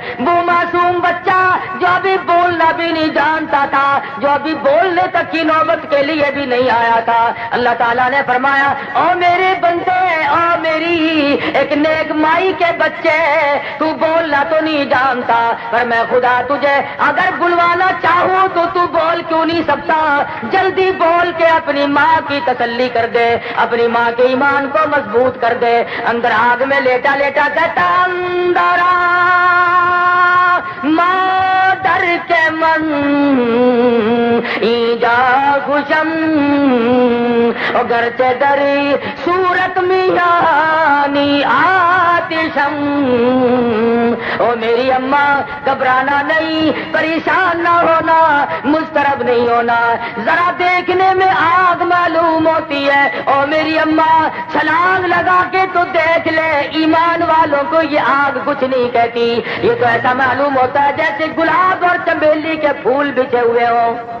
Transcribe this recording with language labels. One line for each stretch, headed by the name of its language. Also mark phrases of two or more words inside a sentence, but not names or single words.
Urdu: وہ معصوم بچہ جو ابھی بولنا بھی نہیں جانتا تھا، جو ابھی بولنے تک کی نوبت کے لیے بھی نہیں آیا تھا، اللہ تعالیٰ نے فرمایا او میرے بندے، او میری ایک نیک مائی کے بچے، تو بولنا تو نہیں جانتا، پر میں خدا تجھے اگر بلوانا چاہوں تو بول کیوں نہیں سکتا؟ جلدی بول کے اپنی ماں کی تسلی کر دے، اپنی ماں کے ایمان کو مضبوط کر دے. اندر آگ میں لیٹا لیٹا کہتا اندر ماں ڈر کے
Persian: من ایجا خوشم گرچہ دری صورت میانی آتشم.
Urdu: او میری اماں گھبرانا نہیں، پریشان نہ ہونا، مضطرب نہیں ہونا. ذرا دیکھنے میں آگ معلوم ہوتی ہے، او میری اماں چھلانگ لگا کے تو دیکھ لے، ایمان والوں کو یہ آگ کچھ نہیں کہتی. یہ تو ایسا معلوم ہوتا ہے جیسے گلاب اور چمیلی کے پھول بچھے ہوئے ہوں.